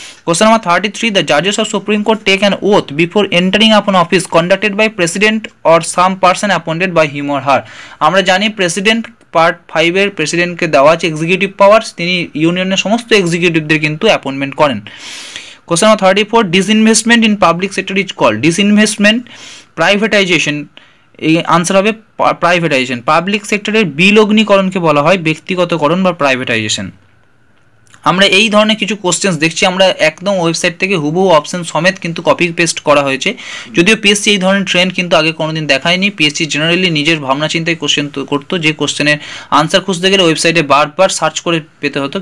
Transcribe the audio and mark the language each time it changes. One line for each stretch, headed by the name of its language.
English: Question number 33, the জাজেস of supreme court take an oath before entering আপন office conducted by president or some person appointed by him or her.
Bangla: আমরা জানি president part 5 প্রেসিডেন্টকে দেওয়া আছে executive powers, তিনি ইউনিয়নের সমস্ত এক্সিকিউটিভদের কিন্তু অ্যাপয়েন্টমেন্ট করেন।
English: Question number 34, disinvestment in public sector is called disinvestment, privatization.
Bangla: এই আনসার হবে প্রাইভেটাইজেশন। পাবলিক সেক্টরের বিলগ্নিকরণকে বলা হয় ব্যক্তিগতকরণ বা প্রাইভেটাইজেশন। আমরা এই ধরনের কিছু কোশ্চেন্স দেখছি, আমরা একদম ওয়েবসাইট থেকে হুবহু অপশন সমেত কিন্তু কপি পেস্ট করা হয়েছে। যদিও পিএসসি এই ধরনের ট্রেন্ড কিন্তু আগে কোনোদিন দেখায়নি। পিএসসি জেনারেলি নিজের ভাবনা চিন্তায় কোশ্চেন করতো, যে কোশ্চেনের আনসার খুঁজতে গেলে ওয়েবসাইটে বারবার সার্চ করে পেতে হতো।